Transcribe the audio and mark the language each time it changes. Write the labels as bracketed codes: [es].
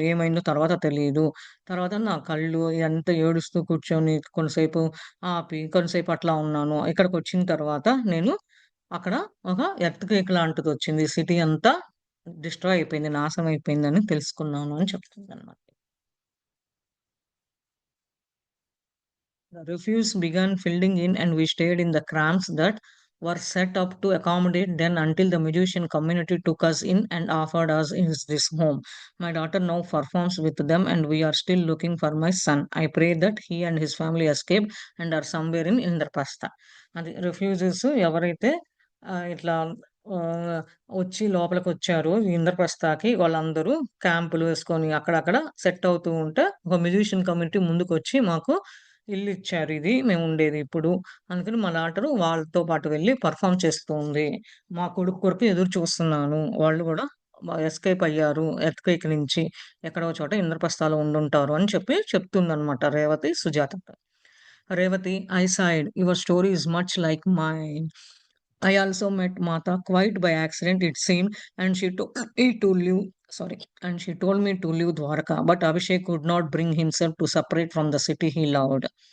[te] ఏమైందో తర్వాత తెలీదు. తర్వాత నా కళ్ళు ఇదంతా ఏడుస్తూ కూర్చొని కొంతసేపు కొంతసేపు అట్లా ఉన్నాను. ఇక్కడికొచ్చిన తర్వాత నేను అక్కడ ఒక ఎర్త్‌క్వేక్ లాంటిదొచ్చింది. సిటీ అంతా డిస్ట్రాయ్ అయిపోయింది. నాశనం అయిపోయిందని తెలుసుకున్నాను అని చెప్తుందనమాట. [en] The refuse began filling in, and we stayed in the cramps that were set up to accommodate them until the musician community took us in and offered us this home. My daughter now performs with them, and we are still looking for my son. I pray that he and his family escape and are somewhere in Indraprastha. [te] అది refugees ఎవరైతే ఇట్లా ఆహ్, వచ్చి లోపలికొచ్చారో ఈ ఇంద్రప్రస్థకి వాళ్ళందరూ క్యాంపులు వేసుకొని అక్కడక్కడ సెట్ అవుతూ ఉంటే, ఒక మ్యూజిషియన్ కమ్యూనిటీ ముందుకొచ్చి మాకు ఇల్లిచ్చారు ఇది. మేముండేది ఇప్పుడు. అందుకని మా డాటరు వాళ్ళతో పాటు వెళ్లి పెర్ఫార్మ్ చేస్తూ ఉంది. మా కొడుకు కొరకు ఎదురు చూస్తున్నాను. వాళ్ళు గూడా ఎస్కేప్ అయ్యారు ఎర్త్‌క్వేక్ నుంచి. ఎక్కడో చోట ఇంద్రప్రస్థలో ఉండుంటారు అని చెప్పి చెప్తుందనమాట Revathi సుజాతతో. [en] Revathi, I sighed. Your story is much like mine. I also met Mata quite by accident, it seemed, and she told me to leave. Sorry, and she told me to leave Dwarka, but Abhishek could not bring himself to separate from the city he loved.